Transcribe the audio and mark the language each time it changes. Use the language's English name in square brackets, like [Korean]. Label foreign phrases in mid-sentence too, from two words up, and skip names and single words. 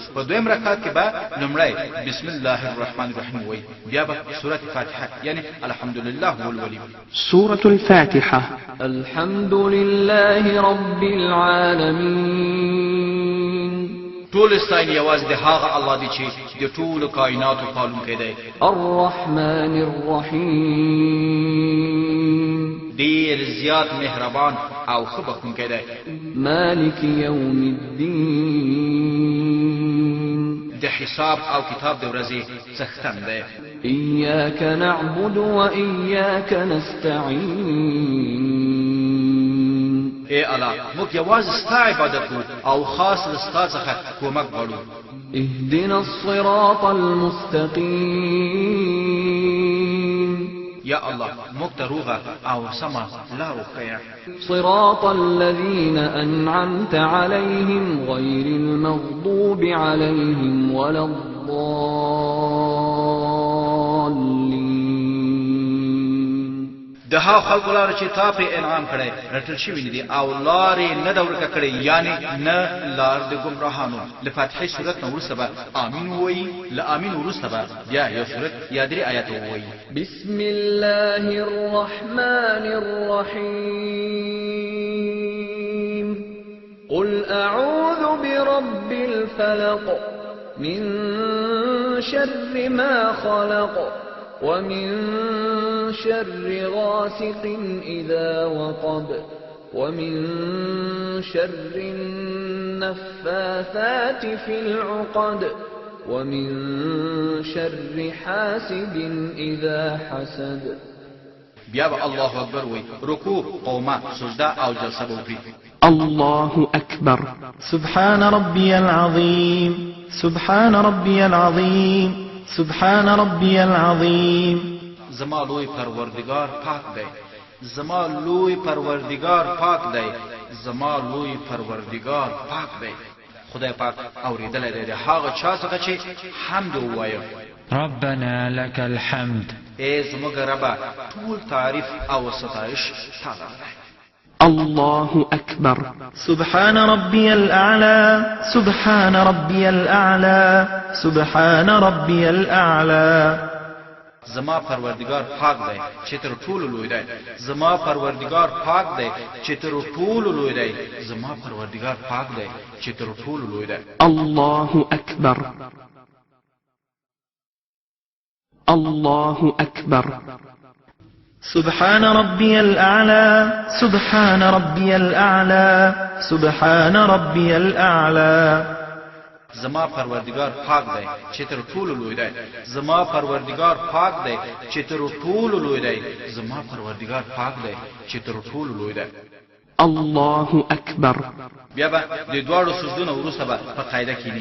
[Pashto] په دویم رکعت کې به لمړی [Arabic] بسم الله الرحمن الرحیم [Pashto] وای بیا به سورۃ فاتحه یعنی الحمدلله ولولي. [Arabic] سورة الفاتحة. الحمد لله رب العالمين. [Pashto] ټول ستاینه یوازې د هغه الله دی چې د ټول کائناتو پالونکی دی. [Arabic] الرحمن الرحیم. [Pashto] ډیر زیات مهربان او ښه بخښونکی دی. [Arabic] مالک یوم الدین. [Pashto] د حساب او کتاب د ورځې څښتن دی. [Arabic] إياك نعبد وإياك نستعين. [Pashto] اے الله موږ یوازې ستا عبادت کوو او خاص ستا څخه کومک غواړو. [Arabic] اهدنا الصراط المستقيم. [Pashto] یا الله موږ ته روغه او سمه لار وښیه. [Arabic] صراط الذين أنعمت عليهم غير المغضوب عليهم ولا الضالين. [Pashto] د هغو خلکو لاره چې تا پرې انعام کړی رټل شوي دي او لارې نه ده ورکه کړې یعنې نه لار د ګمراهانو. له فاتحې صورت نه وروسته به امین ووایي، له امین وروسته به بیا یو صورت یا 3 آیاته ووایي. [Arabic] بسم الله الرحمن الرحيم. قل أعوذ برب الفلق من شر ما خلق ومن شر غاسق إذا وقب ومن شر النفاثات في العقد ومن شر حاسد إذا حسد. [Pashto] بیا به [Arabic] الله اکبر [Pashto] وی، رکوع، قومه، سجده او جلسه به وکړي. [Arabic] الله أكبر. سبحان ربي العظيم، سبحان ربي العظيم، سبحان ربي العظيم. [Pashto] زما لوی پروردگار پاک دی، زما لوی پروردگار پاک دی، زما لوی پروردگار پاک دی. خدای پاک اوریدلی دی د هغه چا څخه چې حمد ووایه. [Arabic] ربنا لك الحمد. [Pashto] ای زموږ ربه ټول تعریف او ستایش تعالی دی. [Arabic] الله أكبر. سبحان ربي الأعلى، سبحان ربي الأعلى، سبحان ربي الأعلى. [Pashto] زما پروردگار پاک دی چې تر ټولو لوی دی، زما پروردگار پاک دی چې تر ټولو لوی دی، زما پروردگار پاک دی چې تر ټولو لوی دی. [Arabic] الله أكبر. الله أكبر. سبحان ربي الأعلى، سبحان ربي الأعلى، سبحان ربي الأعلى. [Pashto] زما پروردگار پاک دی چې تر ټولو لوی دی، زما پروردگار پاک دی چې تر ټولو لوی دی، زما پروردگار پاک دی چې تر ټولو لوی دی. [Arabic] الله أكبر. [Pashto] بیا به د دواړو سجدونو وروسته به په قاعده کینی.